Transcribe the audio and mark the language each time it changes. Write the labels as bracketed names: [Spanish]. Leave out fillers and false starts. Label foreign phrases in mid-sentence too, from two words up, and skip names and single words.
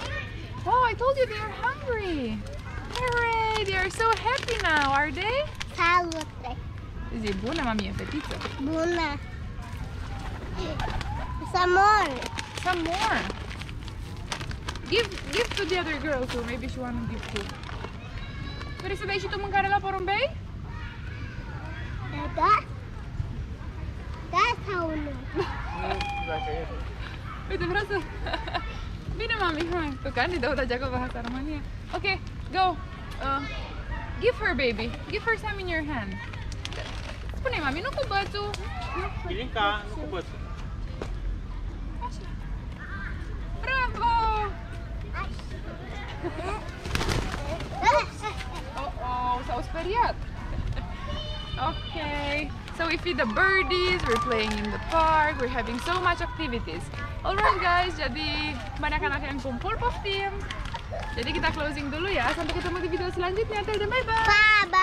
[English] Oh, I told you they are hungry. Hooray! They are so happy now, are they? Salute. [Romanian] Dice, bună, mami, fetiță. Bună. [English] Some more. Some more. Give to the other girl too. Maybe she wanna give too. [Romanian] Vrei să dai și tu mâncare la porumbei? [English] That's how we know. [Romanian] Uite, vreau să... Bine, mami, hai. Tu Candida, uite, [Indonesian] jago bahasa Romania. [English] Okay, go. Give her, baby. Give her some in your hand. [Romanian] Spune, mami, nu cu bățul. Ilinca, nu cu bățul. Așa. Bravo! Oh, s-au speriat. [English] Okay. So we feed the birdies, we're playing in the park, we're having so much activities. Alright guys, [Indonesian] jadi banyak anak yang kumpul, poftim. Jadi kita closing dulu ya. Sampai ketemu di video selanjutnya. Dadah, [English] bye bye. Bye.